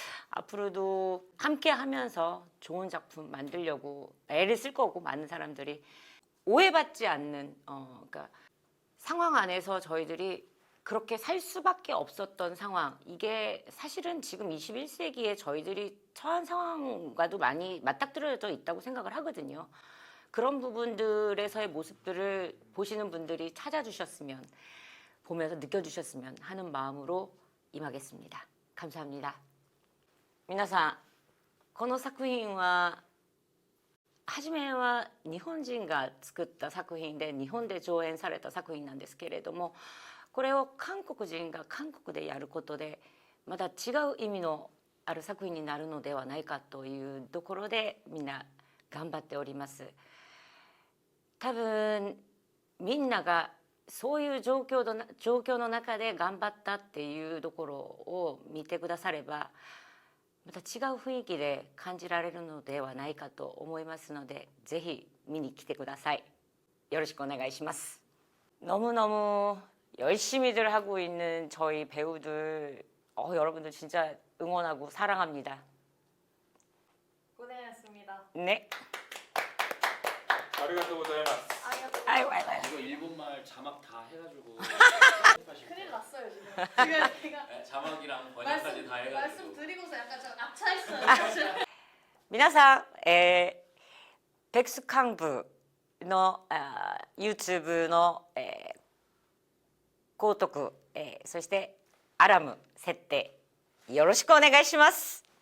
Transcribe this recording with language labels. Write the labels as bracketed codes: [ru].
[ko] 앞으로도 함께 하면서 좋은 작품 만들려고 애를 쓸 거고, 많은 사람들이 오해받지 않는 그러니까 상황 안에서 저희들이 그렇게 살 수밖에 없었던 상황, 이게 사실은 지금 21세기에 저희들이 처한 상황과도 많이 맞닥뜨려져 있다고 생각을 하거든요. 그런 부분들에서의 모습들을 보시는 분들이 찾아주셨으면, 보면서 느껴주셨으면 하는 마음으로 임하겠습니다. 감사합니다. [ja] 皆さん、この作品は初めは日本人が作った作品で日本で上演された作品なんですけれども、これを韓国人が韓国でやることでまた違う意味のある作品になるのではないかというところでみんな頑張っております。多分みんながそういう状況の中で頑張ったっていうところを見てくだされば、また違う雰囲気で感じられるのではないかと思いますので、ぜひ見に来てください. よろしくお願いします. [ko] 너무너무 열심히들 하고 있는 저희 배우들, 여러분들 진짜 응원하고 사랑합니다. 고생하셨습니다. 네. [ja] 아리가또 고자이마스. [ko] 아이고 아이고. 이거 일본말 자막 다 해가지고 큰일 났어요 지금. 지금 제가 네, 자막이랑 번역까지 다 해가지고 말씀드리고서 약간 좀 악차했어요. [ja] 皆さん、ペクス幹部のYouTube の、購読、そしてアラーム設定よろしくお願いします。